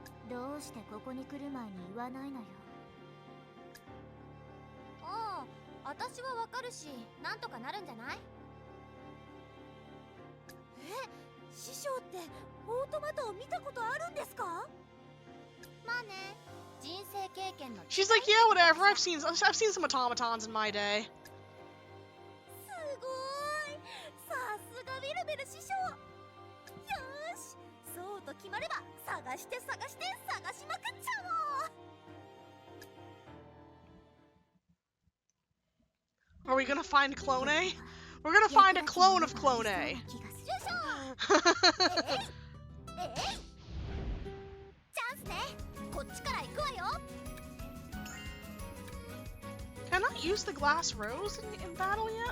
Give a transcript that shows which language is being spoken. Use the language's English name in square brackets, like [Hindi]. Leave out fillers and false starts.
[Japanese] どうしてここに来る前に言わないのよ。ああ、私はわかるし、なんとかなるんじゃない？師匠ってオートマタを見たことあるんですか？まあね、人生経験の。 [English] She's like, yeah, whatever. I've seen some automatons in my day. [Japanese] すごい、さすがベルベル師匠。よーし、そうと決まれば探して探しまくっちゃおう。 [English] Are we gonna find Clone A? We're gonna find a clone of Clone A. [Japanese] よいしょ。チャンスね。こっちから行くわよ。 [English] Can I use the glass rose in battle yet?